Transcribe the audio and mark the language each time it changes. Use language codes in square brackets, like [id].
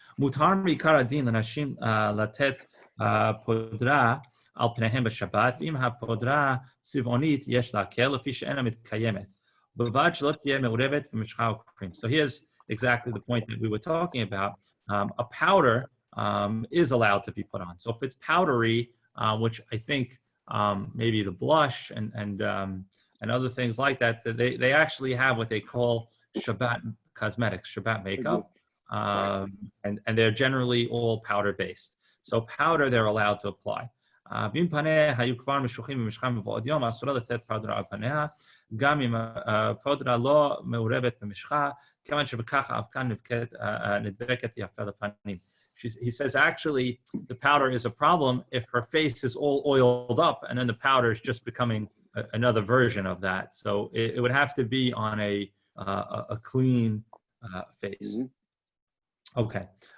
[he] מותר מעיקר הדין לנשים לתת פודרה על פניהם בשבת, ואם הפודרה צבעונית יש להקל לפי שאינה מתקיימת. בלבד שלא תהיה מעורבת במשחה או cream. [en] So here's exactly the point that we were talking about. A powder is allowed to be put on. So if it's powdery, which I think maybe the blush and other things like that, they actually have what they call Shabbat cosmetics, Shabbat makeup. And they're generally all powder based. So powder they're allowed to apply. [he] ואם פניה היו כבר משוחים במשחה מבעוד יום, אסור לתת פודרה על פניה, גם אם הפודרה לא מעורבת במשחה, כיוון שבכך האבקה נדבקת יפה לפנים. [en] He says actually the powder is a problem if her face is all oiled up and then the powder is just becoming another version of that. So it would have to be on a clean face. Okay.